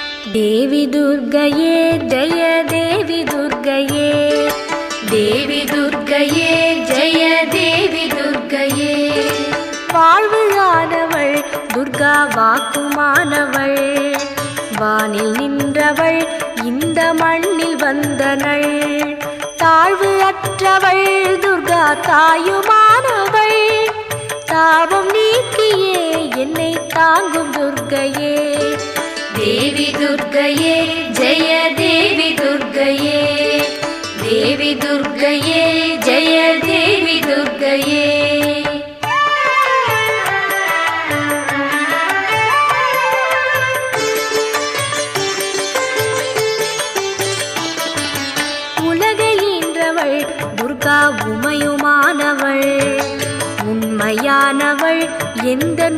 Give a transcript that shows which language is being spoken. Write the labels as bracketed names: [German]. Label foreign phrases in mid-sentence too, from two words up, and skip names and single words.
[Sanskrit] देवी दुर्गये जय देवी दुर्गये देवी दुर्गये जय देवी [Tamil] दुर्गये வாழ்வுயானவள் துர்கா வாக்குமானவள் வானில் நின்றவள் இந்த மண்ணில் வந்தனள் தாழ்வு அற்றவள் துர்கா தாயுமானவள் தாபம் நீக்கியே என்னை தாங்கும் துர்கையே [Sanskrit] देवी दुर्गये जय देवी दुर्गये देवी दुर्गये जय देवी दुर्गये [Tamil] உலகை ஈன்றவள் துர்கா உமையுமானவள் உண்மையானவள் எந்தன்